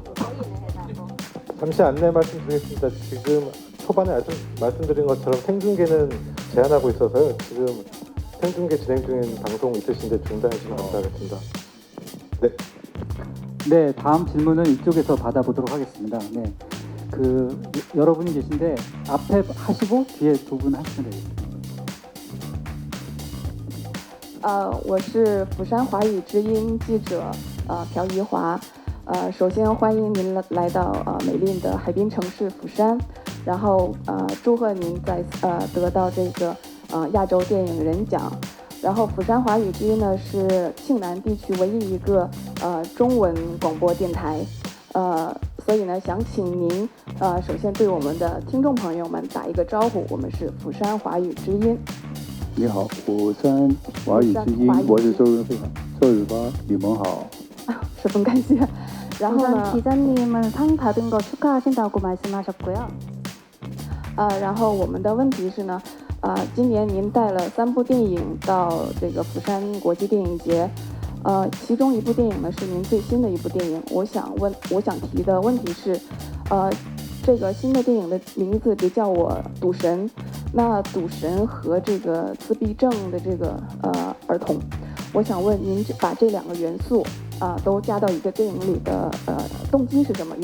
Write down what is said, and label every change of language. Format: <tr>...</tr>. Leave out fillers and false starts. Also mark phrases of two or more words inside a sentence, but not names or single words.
<ko>잠시 안내 말씀드리겠습니다. 지금 초반에 말씀드린 것처럼 생중계는 제한하고 있어서요. 지금 생중계 진행 중인 방송 있으신데 중단해 주시면 감사하겠습니다. 네. 네, 다음 질문은 이쪽에서 받아보도록 하겠습니다. 네, 여러분이 계신데 앞에 하시고 뒤에 두 분 하시면 되겠습니다.</ko> <zh>我是釜山华语之音记者朴怡华。首先欢迎您来到美丽的海滨城市釜山，然后祝贺您得到这个亚洲电影人奖。然后釜山华语之音呢是庆南地区唯一一个中文广播电台，所以呢想请您首先对我们的听众朋友们打一个招呼，我们是釜山华语之音。你好，釜山华语之音，我是周润发，你们好。十分感谢。然后呢，</zh> <ko>기자님은 상 받은 거 축하하신다고 말씀하셨고요.</ko> <zh>然后我们的问题是呢，今年您带了3部电影到这个釜山国际电影节，其中一部电影呢是您最新的一部电影。我想提的问题是，这个新的电影的名字别叫我赌神，那赌神和这个自闭症的这个儿童，我想问您把这2个元素都加到一个电影里的动机是什么？</zh>